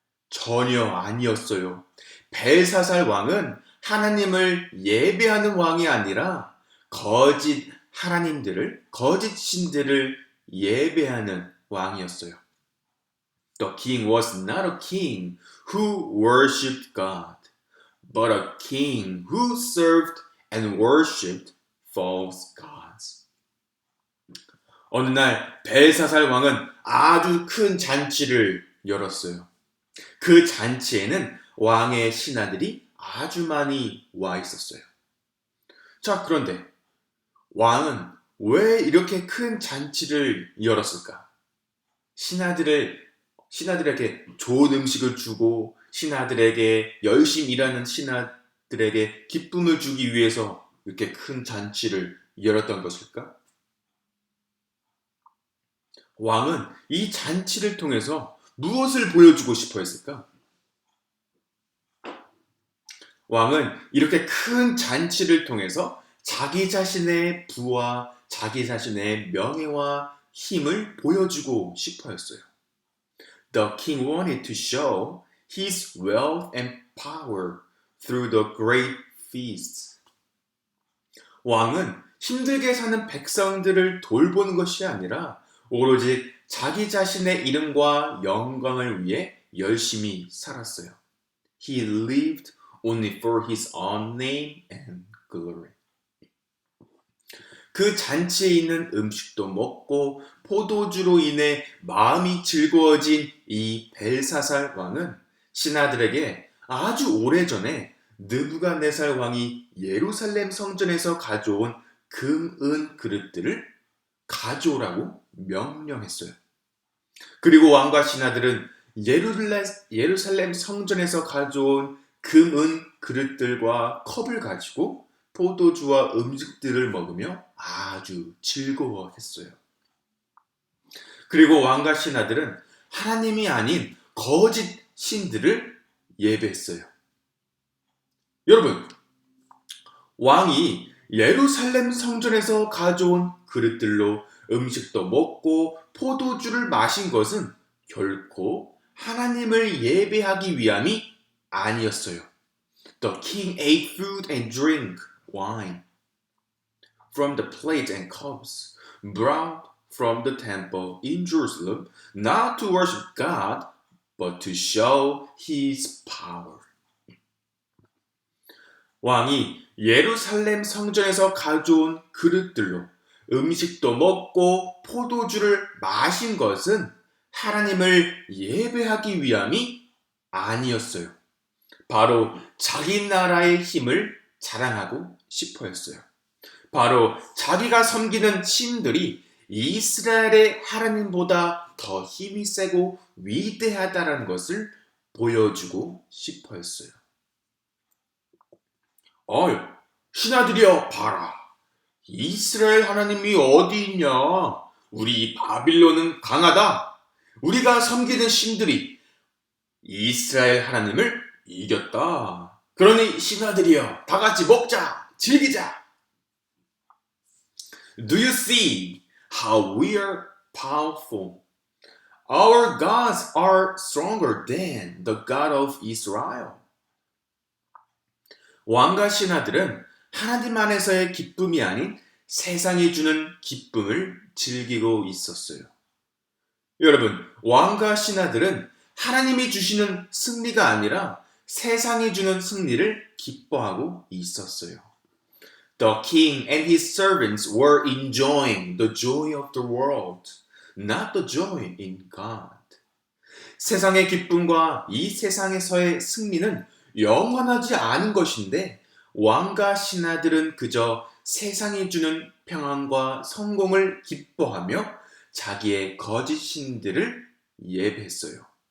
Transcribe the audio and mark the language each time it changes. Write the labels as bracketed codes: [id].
[ko] 전혀 아니었어요. 벨사살 왕은 하나님을 예배하는 왕이 아니라 거짓 하나님들을, 거짓 신들을 예배하는 왕이었어요. [en] The king was not a king who worshipped God, but a king who served and worshipped false gods. [ko] 어느 날 벨사살 왕은 아주 큰 잔치를 열었어요. 그 잔치에는 왕의 신하들이 아주 많이 와 있었어요. 자, 그런데 왕은 왜 이렇게 큰 잔치를 열었을까? 신하들에게 좋은 음식을 주고 신하들에게 열심히 일하는 신하들에게 기쁨을 주기 위해서 이렇게 큰 잔치를 열었던 것일까? 왕은 이 잔치를 통해서 무엇을 보여주고 싶어 했을까? 왕은 이렇게 큰 잔치를 통해서 자기 자신의 부와 자기 자신의 명예와 힘을 보여주고 싶어 했어요. [en] The king wanted to show his wealth and power through the great feasts. [ko] 왕은 힘들게 사는 백성들을 돌보는 것이 아니라 오로지 자기 자신의 이름과 영광을 위해 열심히 살았어요. [en] He lived only for his own name and glory. [ko] 그 잔치에 있는 음식도 먹고 포도주로 인해 마음이 즐거워진 이 벨사살 왕은 신하들에게 아주 오래전에 느부갓네살 왕이 예루살렘 성전에서 가져온 금, 은 그릇들을 가져오라고 명령했어요. 그리고 왕과 신하들은 예루살렘 성전에서 가져온 금, 은 그릇들과 컵을 가지고 포도주와 음식들을 먹으며 아주 즐거워했어요. 그리고 왕과 신하들은 하나님이 아닌 거짓 신들을 예배했어요. 여러분, 왕이 예루살렘 성전에서 가져온 그릇들로 음식도 먹고 포도주를 마신 것은 결코 하나님을 예배하기 위함이 아니었어요. [en] The king ate food and drank wine from the plate and cups brought from the temple in Jerusalem, not to worship God, but to show his power. [ko] 왕이 예루살렘 성전에서 가져온 그릇들로 음식도 먹고 포도주를 마신 것은 하나님을 예배하기 위함이 아니었어요. 바로 자기 나라의 힘을 자랑하고 싶어 했어요. 바로 자기가 섬기는 신들이 이스라엘의 하나님보다 더 힘이 세고 위대하다는 것을 보여주고 싶어 했어요. 신하들이여 봐라. 이스라엘 하나님이 어디 있냐? 우리 바빌론은 강하다. 우리가 섬기는 신들이 이스라엘 하나님을 이겼다. 그러니 신하들이여 다 같이 먹자, 즐기자. [en] Do you see how we are powerful? Our gods are stronger than the God of Israel. [ko] 왕과 신하들은 하나님 안에서의 기쁨이 아닌 세상이 주는 기쁨을 즐기고 있었어요. 여러분, 왕과 신하들은 하나님이 주시는 승리가 아니라 세상이 주는 승리를 기뻐하고 있었어요. [en] The king and his servants were enjoying the joy of the world, not the joy in God. [ko] 세상의 기쁨과 이 세상에서의 승리는 영원하지 않은 것인데 왕과 신하들은 그저 세상이 주는 평안과 성공을 기뻐하며 자기의 거짓 신들을 예배했어요.